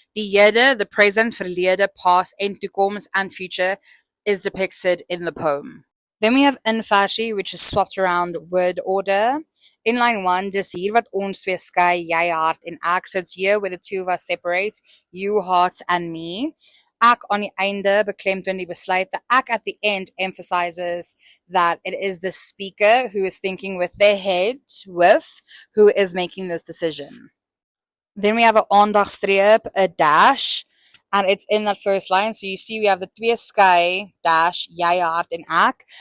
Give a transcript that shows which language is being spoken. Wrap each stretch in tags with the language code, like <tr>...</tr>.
<en>Die hede, the present, verlede, past, en toekoms, and future is depicted in the poem. Then we have inversie, which is swapped around word order.</en> <af>In line 1, dis hier wat ons twee skei, jy hart en ek.</af> <en>So it's here where the two of us separate, you, heart, and me.</en> <af>Ek aan die einde beklemtoon die besluit.</af> <en>The ek at the end emphasizes that it is the speaker who is thinking with their head, who is making this decision. Then we have an aandagstreep, a dash, and it's in that first line. So you see we have the twee skei, dash,</en> <af>jy hart en ek.</af>